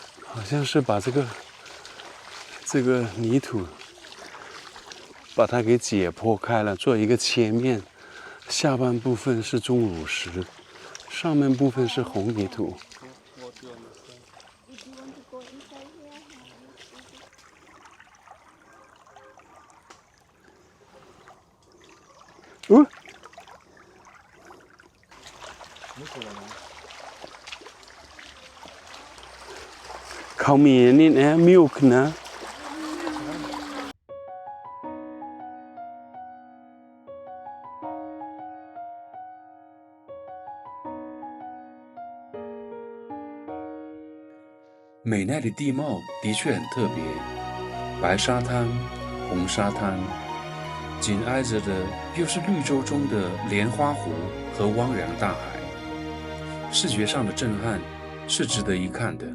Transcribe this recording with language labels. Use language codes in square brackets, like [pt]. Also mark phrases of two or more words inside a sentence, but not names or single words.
[zh] 好像是把这个泥土把它给解剖开了，做一个切面，下半部分是钟乳石，上面部分是红泥土。哦， [th] เขามีนี่นะ milk นะ。 [zh] 美奈的地貌的确很特别，白沙滩、红沙滩，紧挨着的又是绿洲中的莲花湖和汪洋大海，视觉上的震撼是值得一看的。